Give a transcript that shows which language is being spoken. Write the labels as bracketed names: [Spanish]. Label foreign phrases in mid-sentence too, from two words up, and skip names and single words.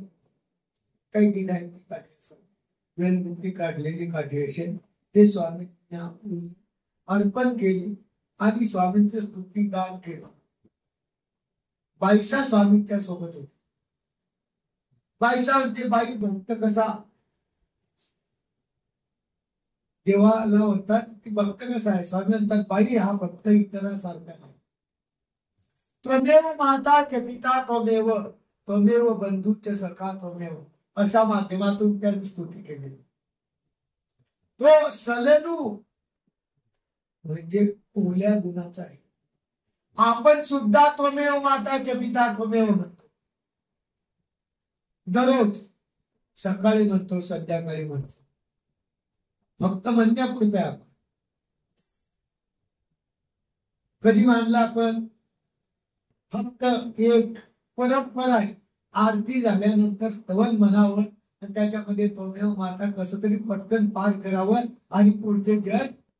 [Marathi] काही डिझाईनची काठी, वेलबुद्धी काढलेली काठी असेल, ते स्वामींना अर्पण केली आणि स्वामींचे स्तुतिगान केलं. बाईसा स्वामींच्या सोबत होती. बाईसा म्हणते, बाई भक्त कसा देवाला म्हणतात की भक्त कसा आहे. स्वामी म्हणतात, बाई हा भक्त इतरांसारखा नाही. [Sanskrit] त्वमेव माता च पिता त्वमेव, त्वमेव बंधूच सखा त्वमेव, [Marathi] अशा माध्यमातून त्यांनी स्तुती केली. तो सलनू म्हणजे ओल्या गुणाचा आहे. आपण सुद्धा [Sanskrit] त्वमेव माता च पिता त्वमेव [Marathi] म्हणतो. दररोज सकाळी म्हणतो, संध्याकाळी म्हणतो. फक्त म्हणण्यापुरतं आपण कधी मानला. आपण फक्त एक परंपरा आहे, आरती झाल्यानंतर स्तवन म्हणावं आणि त्याच्यामध्ये [Sanskrit] त्वमेव माता [Marathi] कसं तरी पटकन पार करावं आणि पुढचे जग.